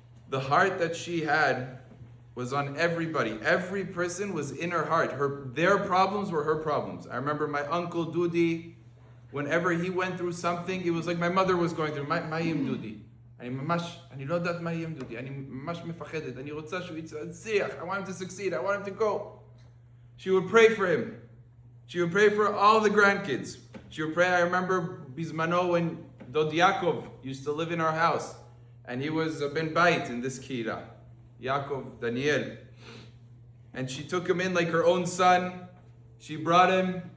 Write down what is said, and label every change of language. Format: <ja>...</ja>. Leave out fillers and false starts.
<en>The heart that she had was on everybody. Every person was in her heart. Their problems were her problems. I remember my uncle Dudi, whenever he went through something, it was like my mother was going through.</en> <he>Ma'im Dudi. אני לא יודעת מה יהיה עם דודי. אני ממש מפחדת. אני רוצה שהוא יצליח.</he> <en>I want him to succeed. I want him to go. She would pray for him. She would pray for all the grandkids. She would pray. I remember Bizmano when Dod Yaakov used to live in our house, and he was a ben bait in this kira, Yaakov Daniel, and she took him in like her own son. She brought him.</en>